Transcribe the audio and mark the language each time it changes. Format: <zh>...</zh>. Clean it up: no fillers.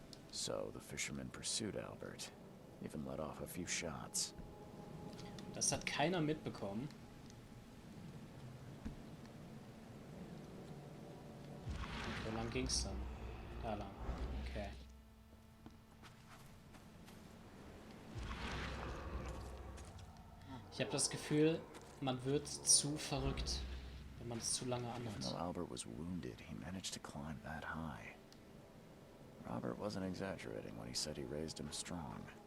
<en>So, the fisherman pursued Albert. Even let off a few shots.</en> <de>Das hat keiner mitbekommen. Wo lang ging's dann? Da lang. Okay. Ich habe das Gefühl, man wird zu verrückt, wenn man es zu lange anhat.</de> <en>While Albert was wounded, he managed to climb that high. Robert wasn't exaggerating when he said he raised him strong.</en>